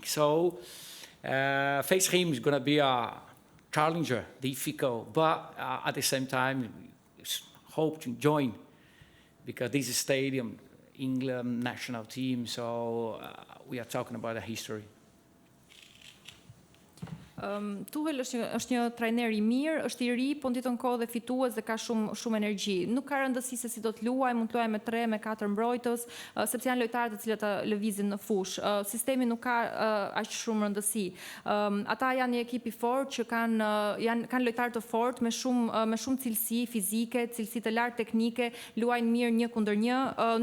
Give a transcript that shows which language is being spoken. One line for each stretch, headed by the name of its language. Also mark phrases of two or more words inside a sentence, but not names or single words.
English: So, face him is going to be a challenger, difficult, but at the same time, hope to join, because this is stadium, England national team, so we are talking about a history.
Albanian: Tuchel është një trajner i mirë, është i ri, po në ditën kohë dhe fitues dhe ka shumë energji. Nuk ka rëndësi se si do të luaj, mund të luaj me 3, me 4 mbrojtës, sepse janë lojtarë të cilët lëvizin në fush. Sistemi nuk ka aq shumë rëndësi. Ata janë një ekip i fortë që kanë lojtarë të fortë me shumë cilësi fizike, cilësi të lartë teknike, luajnë mirë 1 kundër 1.